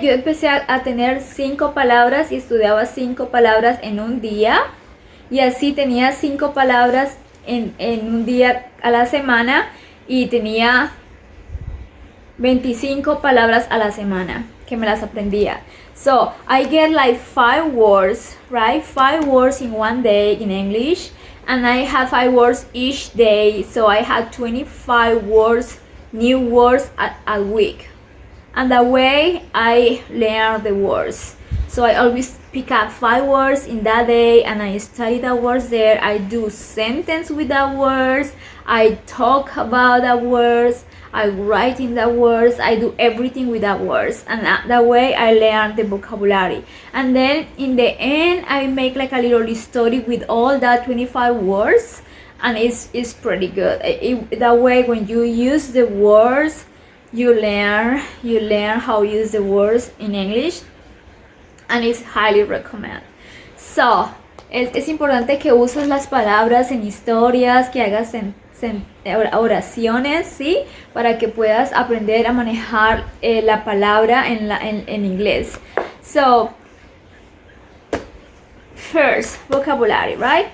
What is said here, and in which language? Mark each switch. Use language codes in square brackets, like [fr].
[es] Yo empecé a tener 5 palabras y estudiaba 5 palabras en un día. Y así tenía 5 palabras en un día a la semana, y tenía 25 palabras a la semana que me las aprendía. [en] So I get like 5 words, right? 5 words in one day in English, and I have 5 words each day. So I had 25 words, new words a week. And that way I learn the words. So I always pick up 5 words in that day, and I study the words there. I do sentence with the words. I talk about the words. I write in the words. I do everything with the words, and that way I learn the vocabulary. And then in the end, I make like a little story with all that 25 words, and it's pretty good. That way, when you use the words, you learn how to use the words in English, and it's highly recommended. [es] So es importante que uses las palabras en historias, que hagas oraciones, ¿sí? Para que puedas aprender a manejar la palabra en inglés. [en] So first, vocabulary, right?